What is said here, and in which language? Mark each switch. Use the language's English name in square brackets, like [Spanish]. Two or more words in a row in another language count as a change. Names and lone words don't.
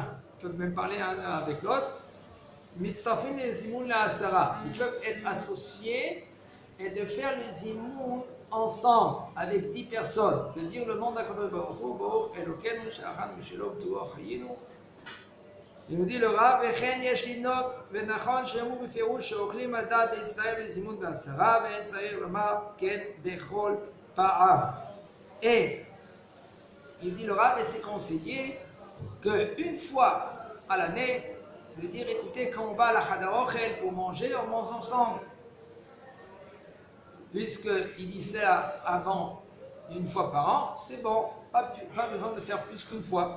[French] Ils peuvent même parler un avec l'autre. Ils peuvent être associés et de faire le zimoun ensemble, avec 10 personnes. De dire le nom d' [Hebrew] הקדוש ברוך הוא, ברוך אלוקינו שאכלנו משלו ובטובו חיינו. [French] Il nous dit le Rav, [Hebrew] וכן יש לנהוג, ונכון שאמרו בפירוש שאוכלים על דעת להצטרף לזימון בעשרה, ואין צריך לומר כן בכל פעם. [French] Et il dit le Rav, et c'est conseillé qu'une fois à l'année, de dire écoutez, quand on va à la [Hebrew] חדר אוכל [French] pour manger, on mange ensemble. Puisqu'il dit ça avant une fois par an, c'est bon, pas besoin de faire plus qu'une fois.